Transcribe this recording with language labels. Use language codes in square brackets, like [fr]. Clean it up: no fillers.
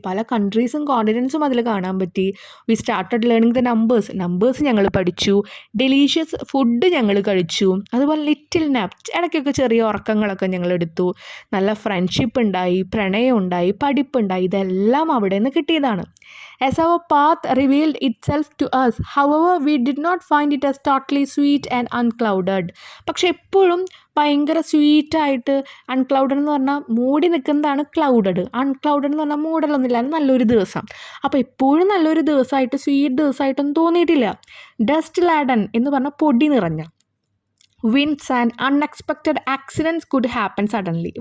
[ml] പല കൺട്രീസും കോണ്ടിനെൻസും അതിൽ കാണാൻ പറ്റി. [en] we started learning the numbers [ml] ഞങ്ങൾ പഠിച്ചു. ഡെലീഷ്യസ് ഫുഡ് ഞങ്ങൾ കഴിച്ചു. അതുപോലെ ലിറ്റിൽ നാപ്പ്, ഇടയ്ക്കൊക്കെ ചെറിയ ഉറക്കങ്ങളൊക്കെ ഞങ്ങൾ എടുത്തു. നല്ല ഫ്രണ്ട്ഷിപ്പ് ഉണ്ടായി, പ്രണയം ഉണ്ടായി, പഠിപ്പുണ്ടായി. ഇതെല്ലാം അവിടെ നിന്ന് കിട്ടിയതാണ്. [en] As our path revealed itself to us, however, we did not find it as totally sweet and unclouded. [ml] പക്ഷെ എപ്പോഴും ഭയങ്കര സ്വീറ്റായിട്ട്, അൺക്ലൗഡഡ് എന്ന് പറഞ്ഞാൽ മൂടി നിൽക്കുന്നതാണ് ക്ലൗഡഡ്. അൺക്ലൗഡഡ് എന്ന് പറഞ്ഞാൽ മൂടലൊന്നുമില്ല, നല്ലൊരു ദിവസം. അപ്പോൾ എപ്പോഴും നല്ലൊരു ദിവസമായിട്ട്, സ്വീറ്റ് ദിവസമായിട്ടൊന്നും തോന്നിയിട്ടില്ല. [en] dust laden [ml] എന്ന് പറഞ്ഞാൽ പൊടി നിറഞ്ഞ. [en] Winds and unexpected accidents could happen suddenly.